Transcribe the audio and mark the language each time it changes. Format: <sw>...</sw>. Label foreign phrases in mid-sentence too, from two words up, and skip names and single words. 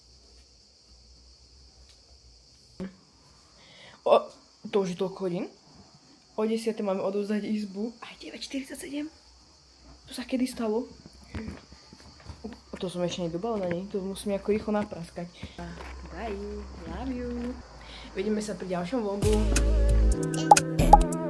<sk>To už je toľko hodín. O 10. máme odovzdať izbu. Aj 9:47. To sa kedy stalo? To som ešte nedobala na nej. To musím ako rýchlo napraskať.</sk> <en>Bye. Love you.</en> <sk>Vidíme sa pri ďalšom vlogu.</sk>